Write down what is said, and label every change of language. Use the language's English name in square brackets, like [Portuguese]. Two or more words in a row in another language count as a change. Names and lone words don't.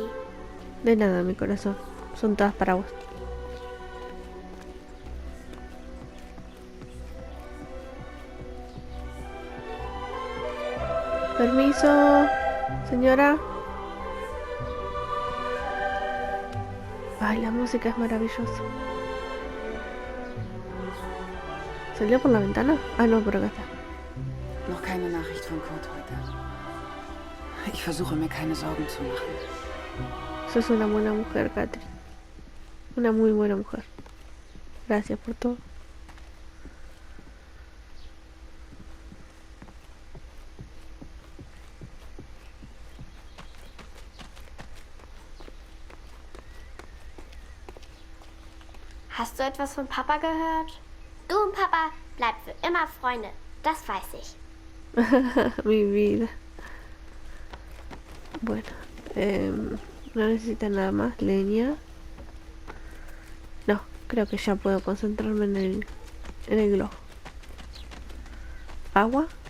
[Spanish] De nada, mi corazón. Son todas para vos. Permiso, señora. Ay, la música es maravillosa. ¿Salió por la ventana? Ah, no, por acá está. [German] Noch keine Nachricht von Kurt heute. Ich versuche mir keine Sorgen zu machen. Sos una buena mujer, Catherine. Una muy buena mujer. Gracias por todo. Hast du etwas von Papa gehört? Du und Papa bleibt für immer Freunde. Das weiß ich. [Spanish] Mi vida. Bueno, no necesita nada más. Leña. No, creo que ya puedo concentrarme en el globo. Agua.